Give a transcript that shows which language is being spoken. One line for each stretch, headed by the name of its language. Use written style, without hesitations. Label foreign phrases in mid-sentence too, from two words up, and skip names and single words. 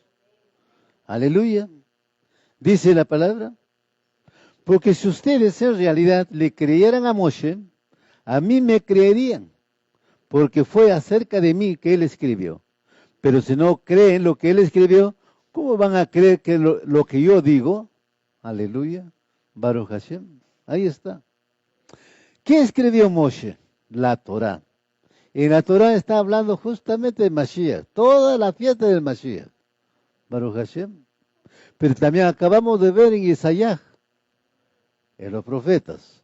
Spanish: Aleluya. Dice la palabra. Porque si ustedes en realidad le creyeran a Moshe, a mí me creerían, porque fue acerca de mí que él escribió. Pero si no creen lo que él escribió, ¿cómo van a creer que lo que yo digo?
Hebrew: Aleluya. Baruch Hashem.
Spanish: Ahí está. ¿Qué escribió Moshe? La Torá. En la Torá está hablando justamente de Mashiach, toda la fiesta del Mashiach.
Hebrew: Baruch Hashem.
Spanish: Pero también acabamos de ver en Isaías, en los profetas.